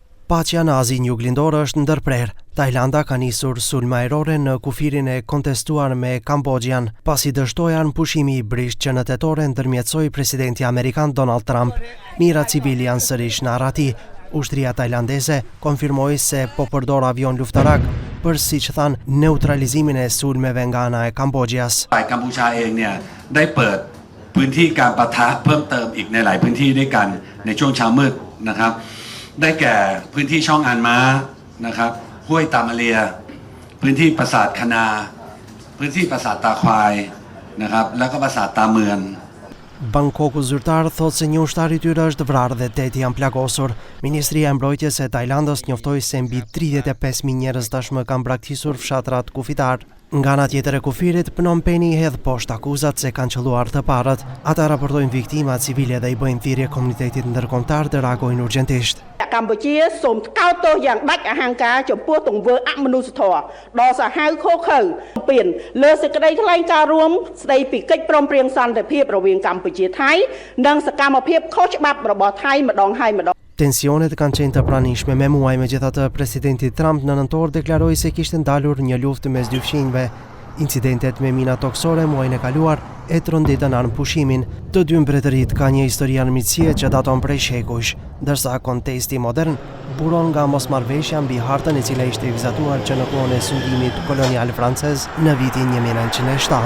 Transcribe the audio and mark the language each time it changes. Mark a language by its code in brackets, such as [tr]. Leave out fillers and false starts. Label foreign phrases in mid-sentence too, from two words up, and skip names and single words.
[sq] Paqja në Azinë Juglindore është ndërprer. Tajlanda ka nisur sulm ajrore në kufirin e kontestuar me Kambodjan, pasi dështoi pushimi i brisht që në tetore ndërmjetësoi presidenti amerikan Donald Trump. Mijëra civil janë sërish në arrati. Ushtria tajlandeze konfirmoi se po përdor avion luftarak për, siç thanë, neutralizimin e sulmeve nga ana e Kambodjas. [th] ฝ่ายกัมพูชาเองเนี่ยได้เปิดพื้นที่การปะทะเพิ่มเติมอีกในหลายพื้นที่ด้วยกันในช่วงเช้ามืดนะครับได้แก่พื้นที่ช่องอันม้านะครับห้วยตามาเลียพื้นที่ปราสาทคณาพื้นที่ปราสาทตาควายนะครับแล้วก็ปราสาทตาเมือง [sq] Bangkoku zyrtar thot se një ushtar i tyre është vrarë dhe 8 janë plagosur. Ministria e Mbrojtjes e Tajlandës njoftoi se mbi 35.000 njerëz tashmë kanë braktisur fshatrat kufitar. Nga ana tjetër e kufirit, Phnom Penh i hedh poshtë akuzat se kanë qelluar të parët. Ata raportojnë viktima civile dhe i bëjnë thirrje komunitetit ndërkombëtar të reagojnë urgjentisht. [km] កម្ពុជាសូមថ្កោលទោសយ៉ាងដាច់អហង្ការចំពោះទង្វើអមនុស្សធម៌ដ៏សាហាវឃោរឃៅពៀនលើសេចក្តីថ្លែងការណ៍រួមស្តីពីកិច្ចព្រមព្រៀងសន្តិភាពរវាងកម្ពុជាថៃនិងសកម្មភាពខុសច្បាប់របស់ថៃម្ដងហើយម្ដង [sq] Tensionet kanë qenë të pranishme me muaj, megjithatë presidenti Trump në nëntor deklaroi se kishte ndalur një luftë mes dy fqinjve. Incidentet me mina toksore muajin e kaluar e tronditën anë pushimin. Të dy mbretërit ka një histori armiqësie që daton prej shekujsh, ndërsa kontesti modern buron nga mosmarrveshja mbi hartën e cila ishte vizatuar që në kohën e sundimit kolonial francez në vitin 1907.